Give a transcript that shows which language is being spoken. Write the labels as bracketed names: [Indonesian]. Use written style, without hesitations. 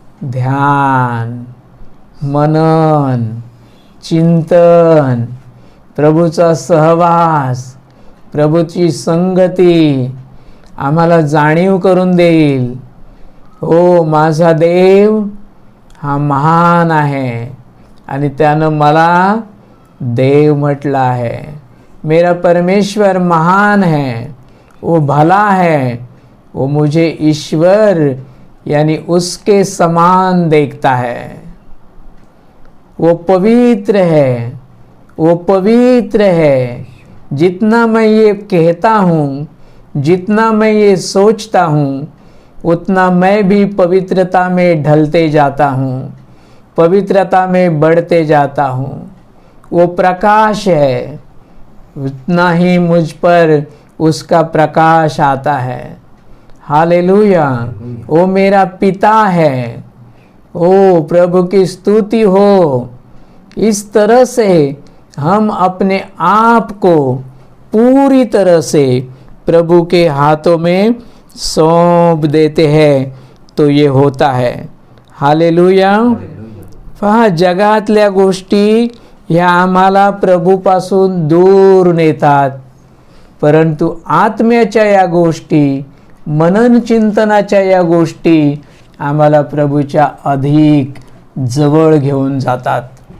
[Marathi] ध्यान, मनन, चिंतन, प्रभूचा सहवास, प्रभूची संगती आम्हाला जाणीव करून देईल, हो माझा देव हा महान आहे आणि त्यानं मला देव म्हटला है। [Hindi] मेरा परमेश्वर महान है, वो भला है, वो मुझे ईश्वर यानी उसके समान देखता है। वो पवित्र है, वो पवित्र है। जितना मैं ये कहता हूँ, जितना मैं ये सोचता हूँ, उतना मैं भी पवित्रता में ढलते जाता हूँ, पवित्रता में बढ़ते जाता हूँ। वो प्रकाश है, उतना ही मुझ पर उसका प्रकाश आता है। हालेलुया। वो मेरा पिता है। ओ प्रभु की स्तुति हो। इस तरह से हम अपने आप को पूरी तरह से प्रभु के हाथों में सौंप देते हैं तो ये होता है। हालेलुया। [Marathi] पहा, जगातल्या गोष्टी ह्या आम्हाला प्रभूपासून दूर नेतात, परंतु आत्म्याच्या या गोष्टी, मनन चिंतनाच्या या गोष्टी आम्हाला प्रभूच्या अधिक जवळ घेऊन जातात।